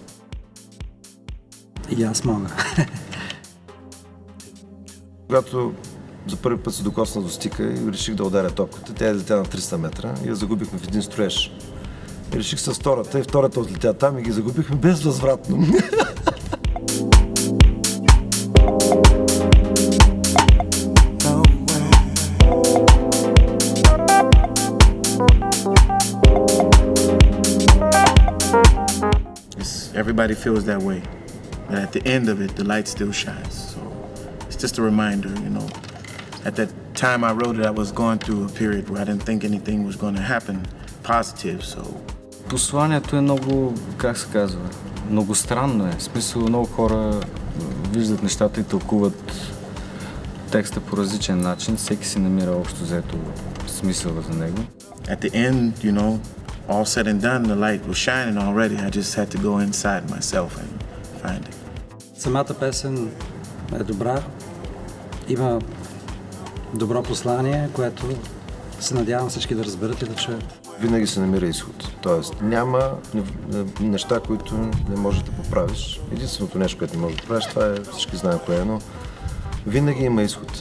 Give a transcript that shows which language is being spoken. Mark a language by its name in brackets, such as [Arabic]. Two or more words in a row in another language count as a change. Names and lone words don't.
[Bulgarian] И аз мога. Когато за първи път се докосна до стика и реших да ударя топката, тя излетя на 300 метра и я загубихме в един строеж. И реших с втората и втората отлетя там и ги загубихме безвъзвратно. [English] Everybody feels that way, but at the end of it, the light still shines. So it's just a reminder, At that time I wrote it, I was going through a period where I didn't think anything was going to happen positive, so... [Bulgarian] Посланието е много, как се казва, много странно е. В смисъл, много хора виждат нещата и тълкуват текста по различен начин. Всеки си намира общо взето смисъл за него. [English] At the end, all said and done, the light was shining already. I just had to go inside myself and find it. [Bulgarian] Самата песен е добра. Има добро послание, което се надявам всички да разберат и да чуят. Винаги се намира изход. Тоест няма неща, които не можеш да поправиш. Единственото нещо, което не можеш да поправиш, това е, всички знаем кое е, но винаги има изход.